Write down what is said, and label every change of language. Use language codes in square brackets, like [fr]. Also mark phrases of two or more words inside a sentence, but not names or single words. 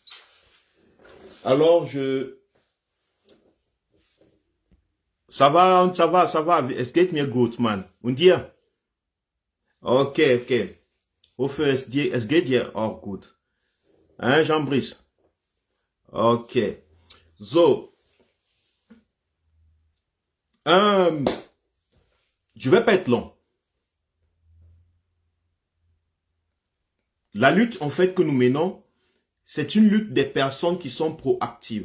[fr] Alors ça va. [de] Es geht mir gut, man. Und dir? Ok. Hoffe, es geht dir auch gut. [fr] Hein, Jean-Brice? Ok. So. Je vais pas être long. La lutte, en fait, que nous menons, c'est une lutte des personnes qui sont proactives.